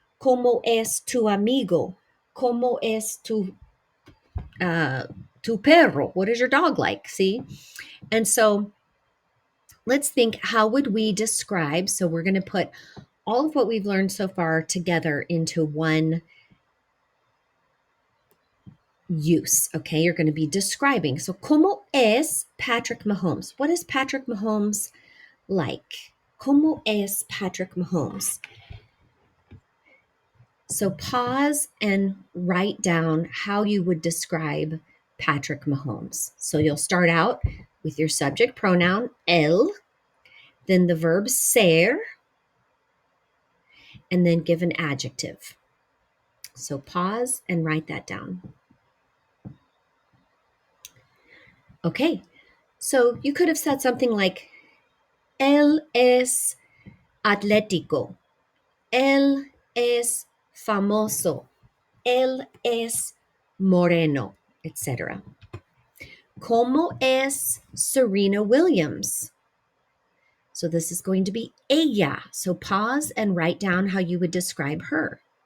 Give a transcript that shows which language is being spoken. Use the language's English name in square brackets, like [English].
[Spanish] ¿Cómo es tu amigo? ¿Cómo es tu perro? [English] What is your dog like? See? And so let's think, how would we describe? So we're going to put all of what we've learned so far together into one use. Okay, you're going to be describing. [Spanish] So, ¿cómo es Patrick Mahomes? [English] What is Patrick Mahomes like? [Spanish] ¿Cómo es Patrick Mahomes? [English] So, pause and write down how you would describe Patrick Mahomes. So, you'll start out with your subject pronoun, él, then the verb ser, and then give an adjective. So, pause and write that down. Okay, so you could have said something like, [Spanish] él es atlético, él es famoso, él es moreno, [English] etc. [Spanish] ¿Cómo es Serena Williams? [English] So this is going to be ella. So pause and write down how you would describe her.